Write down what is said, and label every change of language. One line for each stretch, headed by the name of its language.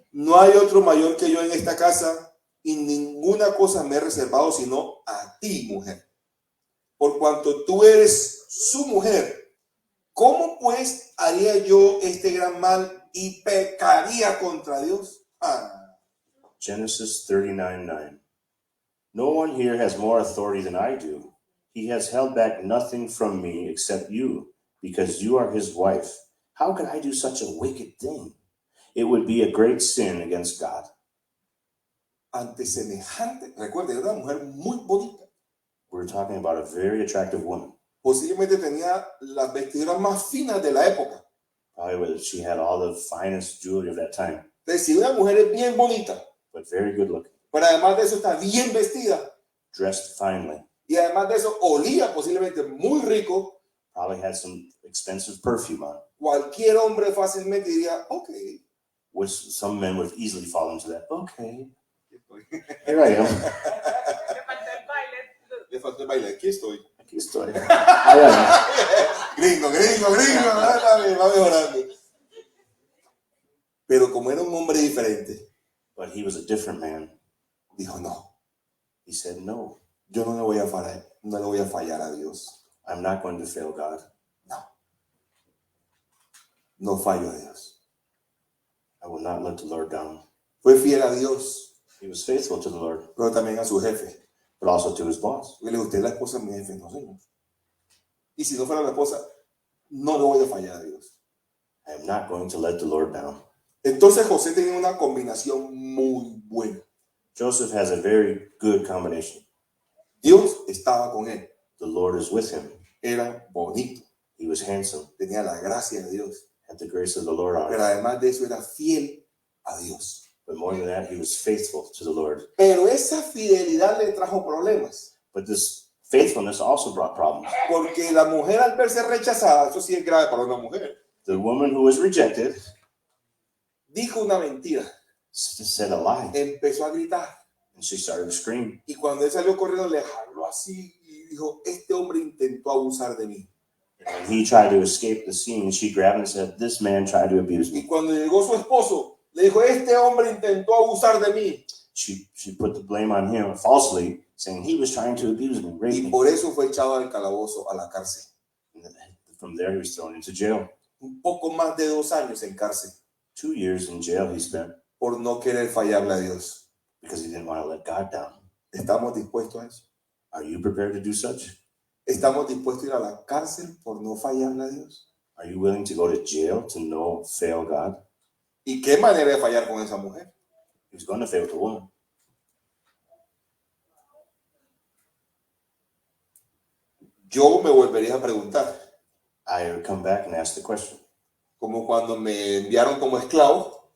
Spanish: No hay otro mayor que yo en esta casa y ninguna cosa me he reservado sino a ti, mujer. Por cuanto tú eres su mujer, ¿cómo pues haría yo este gran mal y pecaría contra Dios?
English: Genesis 39:9. No one here has more authority than I do. He has held back nothing from me except you, because you are his wife. How could I do such a wicked thing? It would be a great sin against God.
Spanish: Ante semejante, recuerde, era una mujer muy bonita.
English: We're talking about a very attractive woman.
Spanish: Posiblemente tenía las vestiduras más finas de la época.
English: Probably she had all the finest jewelry of that time,
Spanish: Entonces, si una mujer es bien bonita,
English: but very good looking,
Spanish: pero además de eso está bien vestida,
English: dressed finely,
Spanish: y además de eso olía posiblemente muy rico,
English: probably had some expensive perfume on,
Spanish: cualquier hombre fácilmente diría, ok.
English: which some men would easily fall into that. Okay, here I am.
Spanish: Le faltó el baile, aquí estoy. Aquí estoy. Ahí ando. Gringo, va mejorando. Pero como era un hombre diferente,
English: But he was a different man.
Spanish: dijo, no,
English: He said, no,
Spanish: yo no le voy a fallar a Dios.
English: I'm not going to fail God.
Spanish: No fallo a Dios.
English: I will not let the Lord down.
Spanish: Fue fiel a Dios,
English: He was faithful to the Lord,
Spanish: pero también a su jefe.
English: but also to his boss.
Spanish: Le dijo, usted es la esposa de mi jefe, no señor. Y si no fuera la esposa, no le voy a fallar a Dios.
English: I am not going to let the Lord down.
Spanish: Entonces José tenía una combinación muy buena.
English: Joseph has a very good combination.
Spanish: Dios estaba con él.
English: The Lord is with him.
Spanish: Era bonito,
English: He was handsome,
Spanish: tenía la gracia de Dios,
English: had the grace of the Lord on
Spanish: pero
English: him.
Spanish: además de eso era fiel a Dios.
English: But more than that, he was faithful to the Lord.
Spanish: Pero esa fidelidad le trajo problemas,
English: But this faithfulness also brought problems.
Spanish: porque la mujer al verse rechazada, eso sí es grave para una mujer,
English: The woman who was rejected
Spanish: dijo una mentira,
English: said a lie,
Spanish: empezó a gritar,
English: and she started to scream.
Spanish: y cuando él salió corriendo le jaló así y dijo, este hombre intentó abusar de mí.
English: And he tried to escape the scene. She grabbed him and said, "This man tried to abuse
Spanish: Y
English: me."
Spanish: cuando llegó su esposo, le dijo, este hombre intentó abusar de mí.
English: She put the blame on him falsely, saying he was trying to abuse me, rape
Spanish: Y
English: me.
Spanish: por eso fue echado al calabozo, a la cárcel.
English: And from there, he was thrown into jail.
Spanish: Un poco más de 2 años en cárcel
English: 2 years in jail he spent
Spanish: por no querer fallarle a Dios.
English: because he didn't want to let God down.
Spanish: ¿Estamos dispuestos a eso?
English: Are you prepared to do such?
Spanish: ¿Estamos dispuestos a ir a la cárcel por no fallarle a Dios?
English: Are you willing to go to jail to no fail God?
Spanish: ¿Y qué manera de fallar con esa mujer?
English: He's going to fail with the woman.
Spanish: Yo me volvería a preguntar,
English: I would come back and ask the question.
Spanish: como cuando me enviaron como esclavo,